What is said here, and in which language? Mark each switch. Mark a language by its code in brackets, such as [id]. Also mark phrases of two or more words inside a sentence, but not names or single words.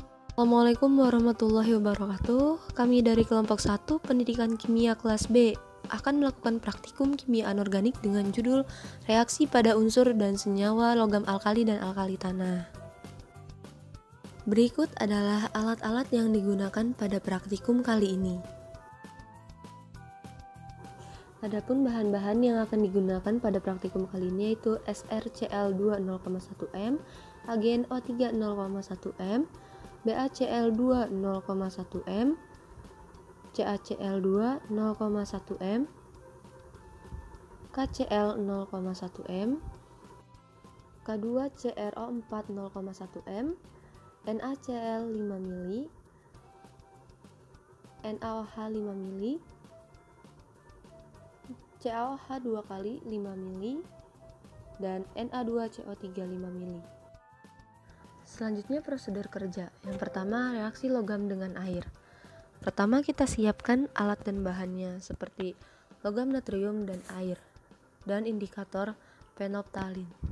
[id] Assalamualaikum warahmatullahi wabarakatuh. Kami dari kelompok 1 Pendidikan Kimia kelas B akan melakukan praktikum kimia anorganik dengan judul Reaksi pada unsur dan senyawa logam alkali dan alkali tanah. Berikut adalah alat-alat yang digunakan pada praktikum kali ini. Adapun bahan-bahan yang akan digunakan pada praktikum kali ini yaitu SrCl2 0,1 m, AgNO3 0,1 m, BaCl2 0,1 m, CaCl2 0,1 m, KCl 0,1 m, K2CrO4 0,1 m, NaCl 5 ml, NaOH 5 ml, CaOH 2 kali 5 ml, dan Na2CO3 5 ml. Selanjutnya prosedur kerja. Yang pertama, reaksi logam dengan air. Pertama kita siapkan alat dan bahannya seperti logam natrium dan air dan indikator fenolftalin.